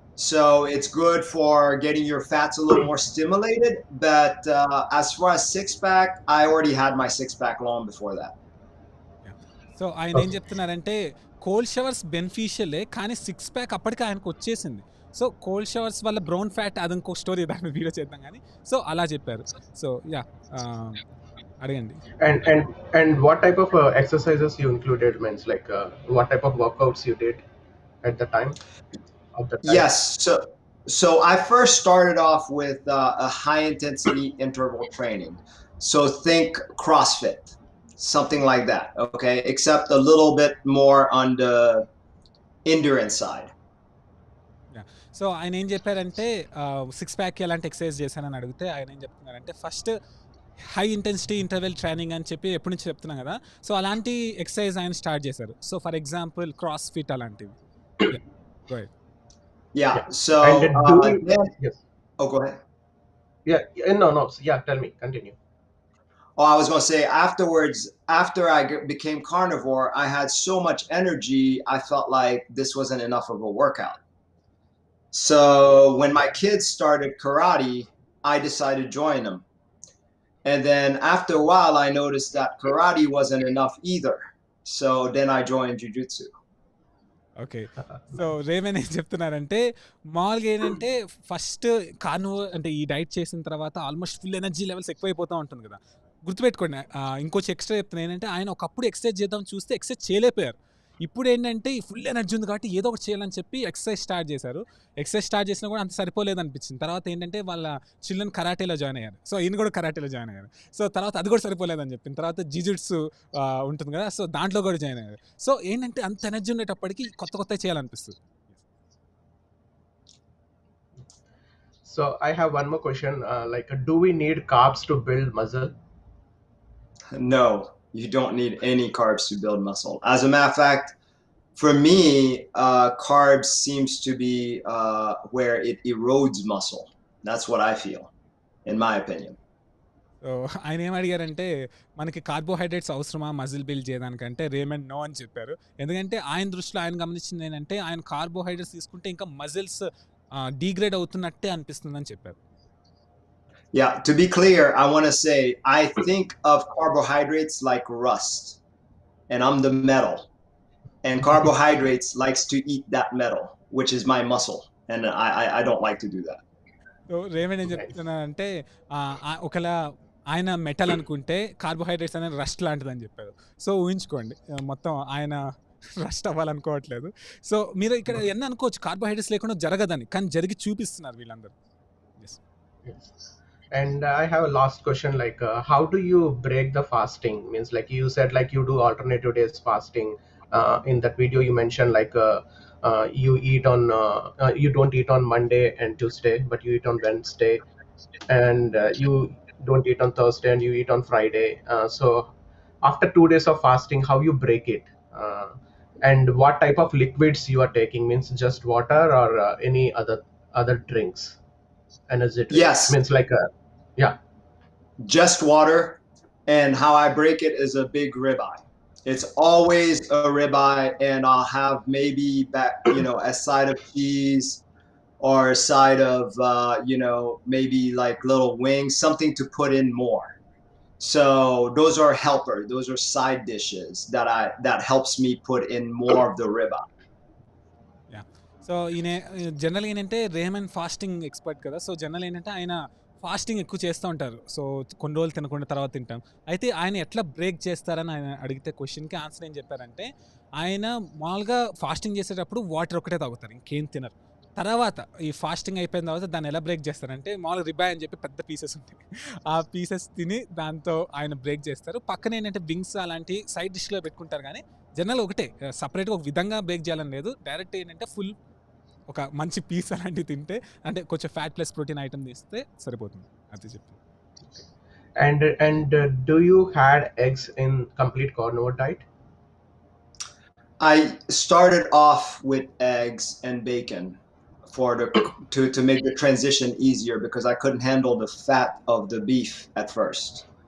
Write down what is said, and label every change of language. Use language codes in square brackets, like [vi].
[en] So it's good for getting your fats a little more stimulated. But as far as six pack, I already had my six pack long before that. [te] So ఆయన ఏం చెప్తున్నారంటే, cold showers బెనిఫిషియలే, కానీ 6 pack అప్పటికి ఆయనకు వచ్చేసింది. So cold showers వల్ల brown fat, అది ఇంకో స్టోరీ, దాని వీడియో చేద్దాం కానీ. సో అలా చెప్పారు. సో యా, అడగండి. [en] And what type of exercises you included, means like what type of workouts you did at the time of the time? Yes. So I first started off with a high intensity interval training. So think CrossFit, something like that. Okay, except a little bit more on the endurance side. [te] So ఆయన ఏం చెప్పారంటే, 6 pack ఎలాంటి exercise చేశానని అడిగితే ఆయన ఏం చెప్తున్నారంటే, first high intensity interval training అని చెప్పి ఎప్పటి నుంచి చెప్తున్నాం కదా. సో అలాంటి ఎక్సర్సైజ్ ఆయన స్టార్ట్ చేశారు. So for example cross fit అలాంటివి. [en] Yeah. So And yes. Oh, go ahead. Yeah. No. Yeah. Tell me. Continue. Oh, I was going to say, afterwards, after I became carnivore, I had so much energy, I felt like this wasn't enough of a workout. So when my kids started karate, I decided to join them. And then after a while, I noticed that karate wasn't enough either. So then I joined jiu-jitsu. Okay. [te] So Raman ఏం చెప్తున్నారంటే, మామూలుగా ఏంటంటే first carnivore అంటే ఈ diet చేసిన తర్వాత almost full energy levels ఎక్కువైపోతూ ఉంటుంది కదా. గుర్తుపెట్టుకోండి, ఇంకొంచెం ఎక్స్ట్రా చెప్తున్నా ఏంటంటే, ఆయన ఒకప్పుడు ఎక్సర్సైజ్ చేద్దాం చూస్తే ఎక్సర్సైజ్ చేయలేకపోయారు. ఇప్పుడు ఏంటంటే ఈ ఫుల్ ఎనర్జీ ఉంది కాబట్టి ఏదో ఒకటి చేయాలని చెప్పి ఎక్సర్సైజ్ స్టార్ట్ చేశారు. ఎక్సర్సైజ్ స్టార్ట్ చేసినా కూడా అంత సరిపోలేదు అనిపించింది. తర్వాత ఏంటంటే వాళ్ళ చిల్డ్రన్ కరాటేలో జాయిన్ అయ్యారు. సో ఈయన కూడా కరాటేలో జాయిన్ అయ్యారు. సో తర్వాత అది కూడా సరిపోలేదని చెప్పింది. తర్వాత జిజిట్సు ఉంటుంది కదా, సో దాంట్లో కూడా జాయిన్ అయ్యారు. సో ఏంటంటే అంత ఎనర్జీ ఉండేటప్పటికి కొత్త చేయాలనిపిస్తుంది. [en] So I have one more question. Like, do we need carbs to build muscle? No. You don't need any carbs to build muscle. As a matter of fact, for me, carbs seems to be where it erodes muscle. That's what I feel, in my opinion. [te] So ఆయన ఏం అడిగారంటే మనకి carbohydrates అవసరమా muscle build చేయడానికంటే Raymond no అని చెప్పారు. ఎందుకంటే ఆయన దృష్టిలో ఆయన గమనించింది ఏంటంటే ఆయన కార్బోహైడ్రేట్స్ తీసుకుంటే ఇంకా మజిల్స్ డీగ్రేడ్ అవుతున్నట్టే అనిపిస్తుందని చెప్పారు. [en] Yeah, to be clear, I want to say I think of carbohydrates like rust, and I'm the metal. And carbohydrates likes to eat that metal, which is my muscle, and I don't like to do that. [te] So Raymond ఏం చెప్తున్నారంటే ఒకవేళ ఆయన metal అనుకుంటే carbohydrates అనేది rust లాంటిదని చెప్పారు. So ఊహించుకోండి మొత్తం ఆయన రస్ట్ అవ్వాలనుకోవట్లేదు. సో మీరు ఇక్కడ ఎన్న అనుకోవచ్చు కార్బోహైడ్రేట్స్ లేకుండా జరగదని, కానీ జరిగి చూపిస్తున్నారు వీళ్ళందరూ. [en] Yes. And I have a last question, like how do you break the fasting? Means like you said like you do alternative days fasting. In that video you mentioned like you eat on you don't eat on Monday and Tuesday, but you eat on Wednesday, and you don't eat on Thursday and you eat on Friday. So after 2 days of fasting, how you break it, and what type of liquids you are taking? Means just water or any other drinks, energy drinks? Yes. Means like yeah, just water. And how I break it is a big ribeye. It's always a ribeye, and I'll have maybe a side of cheese or a side of maybe like little wings, something to put in more. So those are helper. Those are side dishes that helps me put in more of the ribeye. Yeah. [te] So ఈయన జనరల్గా ఏంటంటే Raymond fasting expert కదా. So general ఏంటంటే ఆయన fasting ఎక్కువ చేస్తూ ఉంటారు. So కొన్ని రోజులు తినకుండా తర్వాత తింటాం. అయితే ఆయన ఎట్లా బ్రేక్ చేస్తారని ఆయన అడిగితే క్వశ్చన్కి ఆన్సర్ ఏం చెప్పారంటే ఆయన మామూలుగా ఫాస్టింగ్ చేసేటప్పుడు వాటర్ ఒకటే తాగుతారు, ఇంకేం తినరు. తర్వాత ఈ ఫాస్టింగ్ అయిపోయిన తర్వాత దాన్ని ఎలా బ్రేక్ చేస్తారంటే మామూలుగా రిబాయ్ అని చెప్పి పెద్ద పీసెస్ ఉంటాయి, ఆ పీసెస్ తిని దాంతో ఆయన బ్రేక్ చేస్తారు. పక్కన ఏంటంటే వింగ్స్ అలాంటి సైడ్ డిష్లో పెట్టుకుంటారు. కానీ జనరల్ ఒకటే సపరేట్గా ఒక విధంగా బ్రేక్ చేయాలని లేదు. డైరెక్ట్ ఏంటంటే ఫుల్ ఒక మంచి పీస్ అలాంటివి తింటే, అంటే కొంచెం ఫ్యాట్ ప్లస్ ప్రోటీన్ ఐటమ్ తీస్తే సరిపోతుంది. అది చెప్పి. [en] and do you had eggs in complete carnivore diet? I started off with eggs and bacon to make the transition easier, because I couldn't handle the fat of the beef at first.